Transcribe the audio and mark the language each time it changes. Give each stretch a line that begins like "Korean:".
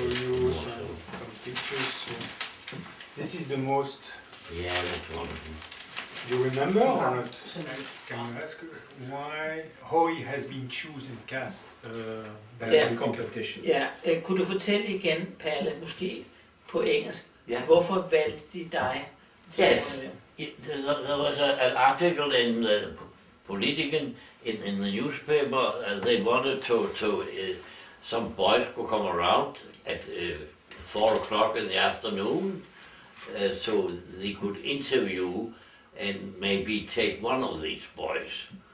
English: I will show you some pictures. This is the most... yeah, that's one of them. You remember or not? Can you ask how he has been chosen cast? Yeah, competition.
Danish: Ja, kunne du fortælle igen, Palle, måske på engelsk,
English: Yeah.
Danish: hvorfor valgte de dig?
English: Yes. There was an article in the Politiken in the newspaper. They wanted to some boys could come around at 4 o'clock in the afternoon, so they could interview and maybe take one of these boys.